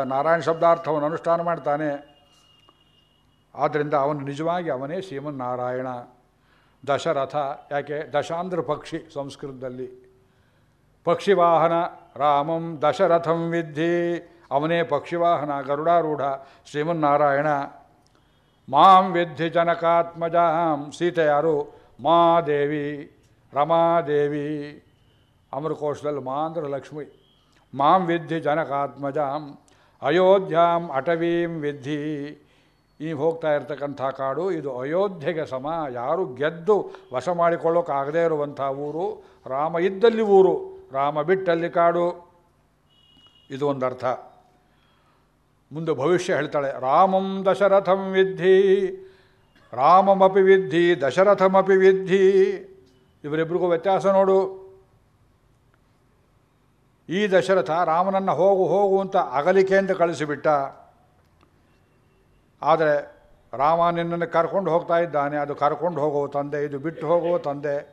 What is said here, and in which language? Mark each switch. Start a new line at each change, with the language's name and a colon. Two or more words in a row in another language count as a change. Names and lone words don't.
Kannada: ನಾರಾಯಣ ಶಬ್ದಾರ್ಥವನ್ನು ಅನುಷ್ಠಾನ ಮಾಡ್ತಾನೆ. ಆದ್ದರಿಂದ ಅವನು ನಿಜವಾಗಿ ಅವನೇ ಶ್ರೀಮನ್ನಾರಾಯಣ. ದಶರಥ ಯಾಕೆ? ದಶ ಅಂದ್ರೆ ಪಕ್ಷಿ ಸಂಸ್ಕೃತದಲ್ಲಿ.
Sanskrit: ಪಕ್ಷಿವಾಹನ. ರಾಮಂ ದಶರಥಂ ವಿದ್ಧಿ.
Kannada: ಅವನೇ ಪಕ್ಷಿವಾಹನ, ಗರುಡಾರೂಢ ಶ್ರೀಮನ್ನಾರಾಯಣ.
Sanskrit: ಮಾಂ ವಿದ್ಧಿ ಜನಕಾತ್ಮಜಾಂ.
Kannada: ಸೀತೆ ಯಾರು? ಮಾದೇವಿ, ರಮಾದೇವಿ. ಅಮರಕೋಶದಲ್ಲಿ ಮಾ ಅಂದ್ರೆ ಲಕ್ಷ್ಮಿ.
Sanskrit: ಮಾಂ ವಿದ್ಧಿ ಜನಕಾತ್ಮಜಾಂ ಅಯೋಧ್ಯಾಂ ಅಟವೀಂ ವಿದ್ಧಿ.
Kannada: ಈ ಹೋಗ್ತಾ ಇರ್ತಕ್ಕಂಥ ಕಾಡು ಇದು ಅಯೋಧ್ಯೆಗೆ ಸಮ. ಯಾರು ಗೆದ್ದು ವಶ ಮಾಡಿಕೊಳ್ಳೋಕ್ಕಾಗದೇ ಇರುವಂಥ ಊರು. ರಾಮ ಇದ್ದಲ್ಲಿ ಊರು, ರಾಮ ಬಿಟ್ಟಲ್ಲಿ ಕಾಡು. ಇದು ಒಂದು ಅರ್ಥ. ಮುಂದೆ ಭವಿಷ್ಯ ಹೇಳ್ತಾಳೆ.
Sanskrit: ರಾಮಂ ದಶರಥಂ ವಿದ್ಧಿ. ರಾಮಮಪಿ ವಿದ್ಧಿ ದಶರಥಮಪಿ ವಿದ್ಧಿ.
Kannada: ಇವರಿಬ್ಬರಿಗೂ ವ್ಯತ್ಯಾಸ ನೋಡು. ಈ ದಶರಥ ರಾಮನನ್ನು ಹೋಗು ಹೋಗು ಅಂತ ಅಗಲಿಕೆಯಿಂದ ಕಳಿಸಿಬಿಟ್ಟ. ಆದರೆ ರಾಮ ನಿನ್ನನ್ನು ಕರ್ಕೊಂಡು ಹೋಗ್ತಾ ಇದ್ದಾನೆ. ಅದು ಕರ್ಕೊಂಡು ಹೋಗೋ ತಂದೆ, ಇದು ಬಿಟ್ಟು ಹೋಗೋ ತಂದೆ.